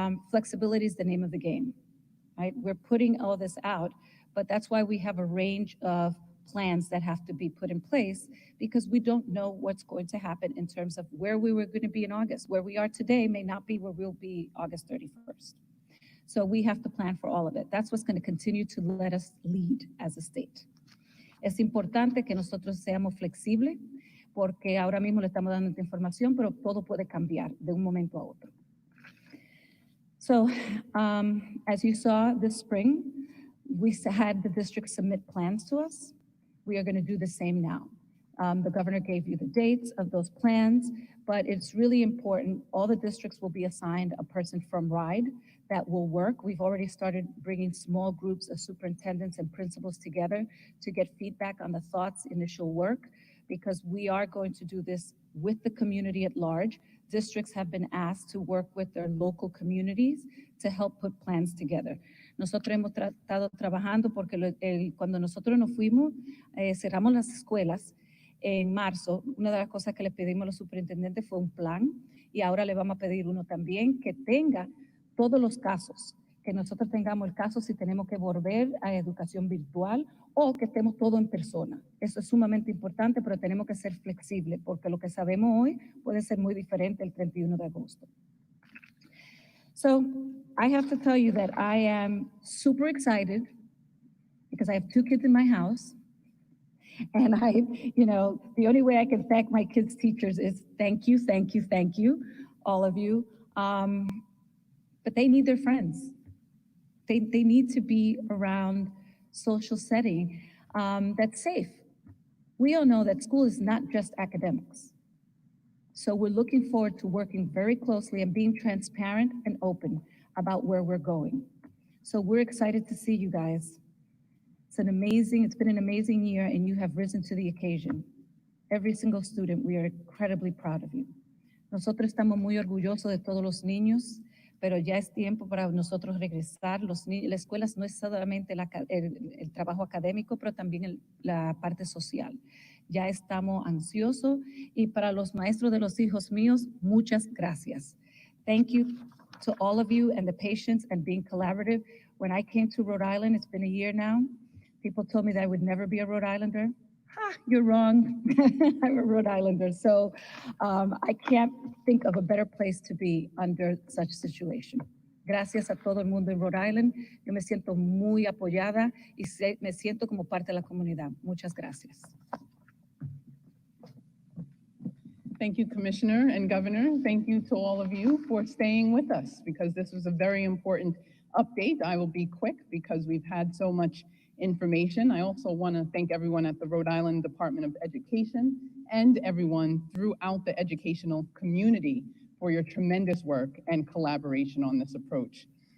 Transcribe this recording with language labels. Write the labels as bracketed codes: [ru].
[en] Flexibility is the name of the game, right? We're putting all this out, but that's why we have a range of plans that have to be put in place because we don't know what's going to happen in terms of where we were going to be in August. Where we are today may not be where we'll be August 31st. So we have to plan for all of it. That's what's going to continue to let us lead as a state. [es] Es importante que nosotros seamos flexibles porque ahora mismo le estamos dando esta información, pero todo puede cambiar de un momento a otro. [en] So, as you saw this spring, we had the district submit plans to us. We are going to do the same now. The governor gave you the dates of those plans, but it's really important. All the districts will be assigned a person from RIDE that will work. We've already started bringing small groups of superintendents and principals together to get feedback on the thoughts, initial work, because we are going to do this with the community at large. Districts have been asked to work with their local communities to help put plans together. [es] Nosotros hemos estado trabajando porque cuando nosotros nos fuimos, cerramos las escuelas en marzo. Una de las cosas que le pedimos a los superintendentes fue un plan y ahora le vamos a pedir uno también que tenga todos los casos, que nosotros tengamos el caso si tenemos que volver a educación virtual o que estemos todo en persona. Eso es sumamente importante, pero tenemos que ser flexibles porque lo que sabemos hoy puede ser muy diferente el 31 de agosto. [en] So I have to tell you that I am super excited because I have 2 kids in my house. And the only way I can thank my kids' teachers is thank you, all of you. But they need their friends. They need to be around social setting that's safe. We all know that school is not just academics. So we're looking forward to working very closely and being transparent and open about where we're going. So we're excited to see you guys. It's been an amazing year, and you have risen to the occasion. Every single student, we are incredibly proud of you. [es] Nosotros estamos muy orgullosos de todos los niños, pero ya es tiempo para nosotros regresar. La escuela no es solamente el trabajo académico, pero también la parte social. Ya estamos ansiosos, y para los maestros de los hijos míos, muchas gracias. [en] Thank you to all of you and the patients and being collaborative. When I came to Rhode Island, it's been a year now, people told me that I would never be a Rhode Islander. You're wrong. I'm a Rhode Islander. So I can't think of a better place to be under such situation. [es] Gracias a todo el mundo en Rhode Island. Yo me siento muy apoyada y me siento como parte de la comunidad. Muchas gracias. [en] Thank you, Commissioner and Governor. Thank you to all of you for staying with us, because this was a very important update. I will be quick because we've had so much information. I also want to thank everyone at the Rhode Island Department of Education and everyone throughout the educational community for your tremendous work and collaboration on this approach.